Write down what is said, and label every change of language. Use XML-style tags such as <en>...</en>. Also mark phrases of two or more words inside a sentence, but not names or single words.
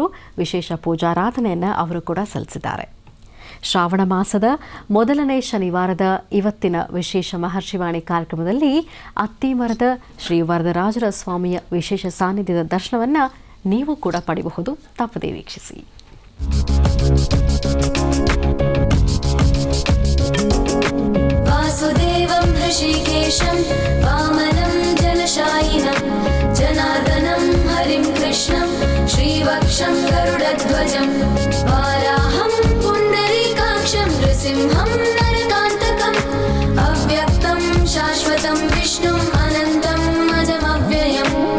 <kn>ವಿಶೇಷ ಪೂಜಾರಾಧನೆಯನ್ನು ಅವರು ಕೂಡ ಸಲ್ಲಿಸಿದ್ದಾರೆ. ಶ್ರಾವಣ ಮಾಸದ ಮೊದಲನೇ ಶನಿವಾರದ ಇವತ್ತಿನ ವಿಶೇಷ ಮಹರ್ಷಿವಾಣಿ ಕಾರ್ಯಕ್ರಮದಲ್ಲಿ ಅತ್ತಿಮರದ ಶ್ರೀ ವರದರಾಜರ ಸ್ವಾಮಿಯ ವಿಶೇಷ ಸಾನ್ನಿಧ್ಯದ ದರ್ಶನವನ್ನು ನೀವು ಕೂಡ ಪಡೆಯಬಹುದು. ತಪ್ಪದೇ ವೀಕ್ಷಿಸಿ.</kn> <sa>वासुदेवं ऋषिकेशं वामनं जलशायिनं जनार्दनं हरिं कृष्णं श्रीवक्षं गरुडध्वजं वाराहं पुण्डरीकाक्षं नृसिंहं नरकान्तकम् अव्यक्तं शाश्वतं विष्णुम् अनन्तम् अजमव्ययम्.</sa>